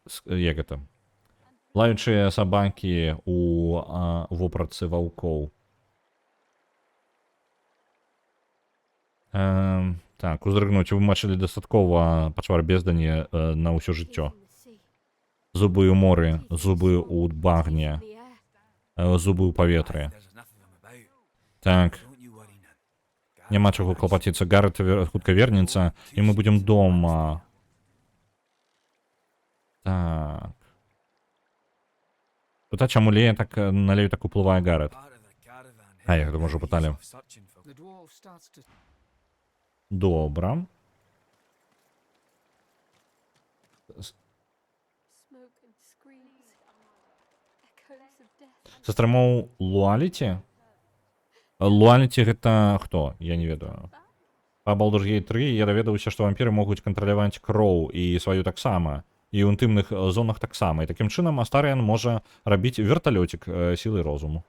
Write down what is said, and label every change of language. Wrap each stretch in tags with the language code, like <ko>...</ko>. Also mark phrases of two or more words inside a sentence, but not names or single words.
<be>Як гэта? Лаючыя сабакі у вопратцы ваўкоў. Так, уздрыгнуць, вымачылі дастаткова пачвар бездані на ўсё жыццё. Зубы ў моры, зубы ў багне, зубы ў паветры. Так. Няма чаго клапаціцца, Гарэт хутка вернецца, і мы будзем дома. Так. Пыта, чаму Лея так на Лею так уплывае Гарэт? А, я думаю, ўжо пыталі.</be> <en>The dwarf starts to</en> <be>Добра.</be> <en>Smoke and screams. Echoes of death.</en> <be>Са стрымоў Луаліці? Луаліці гэта хто? Я не ведаю. Па Baldur's Gate 3 я даведаўся, што вампіры могуць кантраляваць кроў і сваю таксама. І ў інтымных зонах таксама. І такім чынам Астарыян можа рабіць верталёцік сілай розуму.</be>